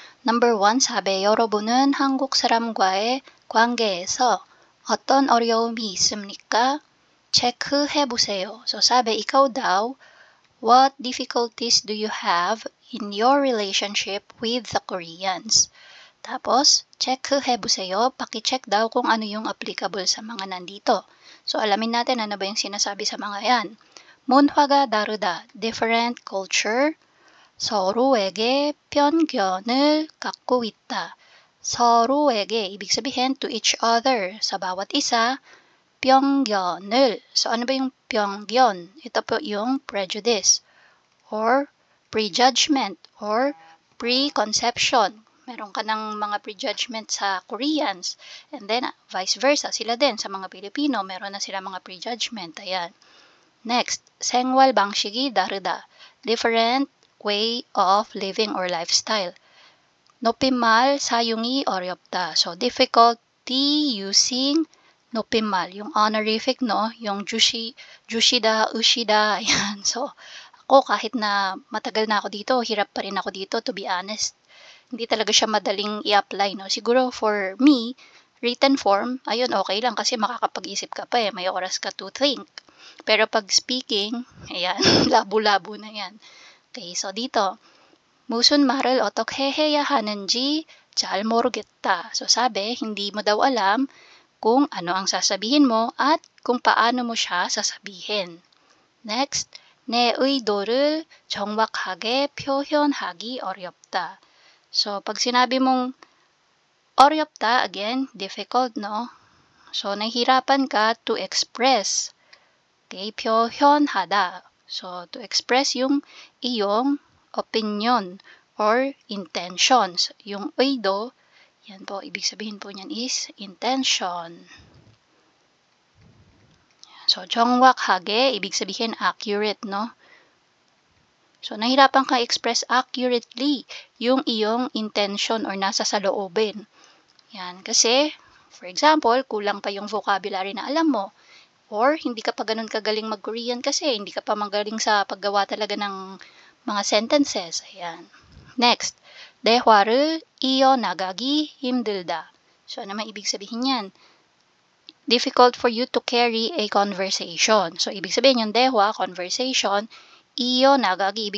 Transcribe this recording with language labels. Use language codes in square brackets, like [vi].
[ko] Number 1, sabi, 여러분은 한국 사람과의 관계에서 어떤 어려움이 있습니까? 체크해보세요. [tl] So sabi, ikaw daw, [en] what difficulties do you have in your relationship with the Koreans? [tl] Tapos, [ko] 체크해보세요. [tl] Paki-check daw kung ano yung applicable sa mga nandito. So, alamin natin ano ba yung sinasabi sa mga yan. [ko] 문화가 다르다, [en] different culture. [ko] 서로에게 편견을 갖고 있다. [tl] 서로에게, ibig sabihin, [en] to each other, [tl] sa bawat isa. 편견을, so ano ba yung 편견? [en] Ito po yung prejudice, or prejudgment, or preconception. [tl] Meron ka ng mga prejudgment sa Koreans, [en] and then vice versa, [tl] sila din sa mga Pilipino, meron na sila mga prejudgment. Ayan. [ko] Next, 생활 방식이 다르다. [en] Different way of living or lifestyle. [ko] 높임말 사용이 어렵다. [en] So, difficulty using [ko] 높임말. [tl] Yung honorific, no? [ko] Yung 주시다, 으시다. [tl] Ayan. So, ako kahit na matagal na ako dito, hirap pa rin ako dito, to be honest. Hindi talaga siya madaling i-apply, no? [en] Siguro for me, written form, [tl] ayun, okay lang kasi makakapag-isip ka pa may oras ka to think. Pero pag speaking, ayan, labo-labo na yan. [ko] Okay, so dito, 무슨 말을 어떻게 해야 하는지 잘 모르겠다. [tl] So sabi, hindi mo daw alam kung ano ang sasabihin mo at kung paano mo siya sasabihin. [ko] Next, 내 의도를 정확하게 표현하기 어렵다. [tl] So, pag sinabi mong 어렵다, again, difficult, no? [en] So, nahihirapan ka to express. [tl] Okay, 표현하다. [en] So, to express yung iyong opinion or intentions. [tl] Yung 의도, yan po, ibig sabihin po niyan is intention. So, 정확하게, ibig sabihin accurate, no? So, nahirapan ka [en] express accurately [tl] yung iyong intention or nasa saloobin. Yan, kasi, for example, kulang pa yung vocabulary na alam mo. Or, hindi ka pa ganun kagaling mag-Korean kasi hindi ka pa magaling sa paggawa talaga ng mga sentences. Ayan. [ko] Next, 대화를 이어나가기 힘들다. [tl] So, ano naman ibig sabihin yan? [en] Difficult for you to carry a conversation. [tl] So, ibig sabihin yung 대화, conversation, 이어나가기.